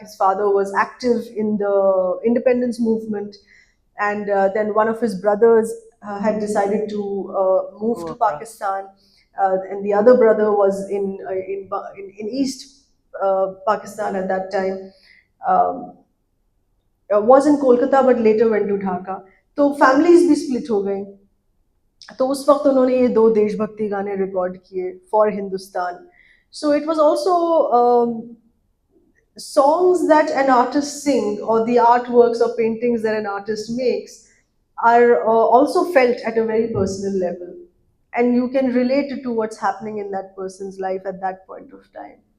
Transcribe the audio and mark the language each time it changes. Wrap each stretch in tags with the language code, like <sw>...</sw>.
<en>His father was active in the independence movement, and then one of his brothers had decided to move to Pakistan, and the other brother was in East Pakistan at that time. Um, was in Kolkata but later went to Dhaka.</en> <hi>तो families भी split हो गई. तो उस वक्त उन्होंने ये दो देशभक्ति गाने रिकॉर्ड किए for Hindustan.</hi> <en>So it was also songs that an artist sing or the artworks or paintings that an artist makes are also felt at a very personal level, and you can relate it to what's happening in that person's life at that point of time.</en>